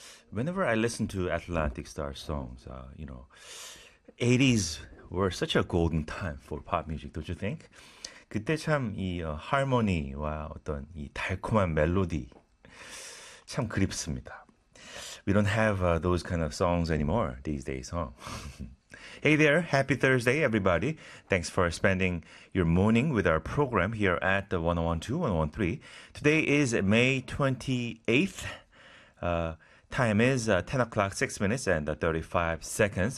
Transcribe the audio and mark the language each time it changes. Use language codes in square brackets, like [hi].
[en] Whenever I listen to Atlantic Star songs, you know, 80s were such a golden time for pop music, don't you think? [ko] 그때 참 이 하모니와 어떤 이 달콤한 멜로디 참 그립습니다. [en] We don't have those kind of songs anymore these days, huh? Hey there, happy Thursday, everybody. Thanks for spending your morning with our program here at the 101.2, 101.3. Today is May 28th. Time is 10 o'clock, 6 minutes and 35 seconds.